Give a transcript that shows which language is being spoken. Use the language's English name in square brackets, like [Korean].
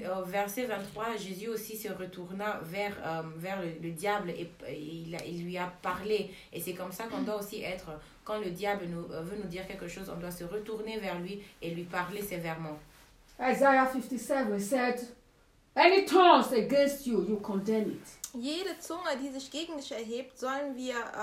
[French] Verset 23, Jésus aussi se retourna vers, vers le diable et il lui a parlé. Et c'est comme ça qu'on doit aussi être. Quand le diable nous, veut nous dire quelque chose, on doit se retourner vers lui et lui parler sévèrement. [English] Isaiah 57 said, any tongue against you, you condemn it. [German] Jede Zunge, die sich gegen dich erhebt, sollen wir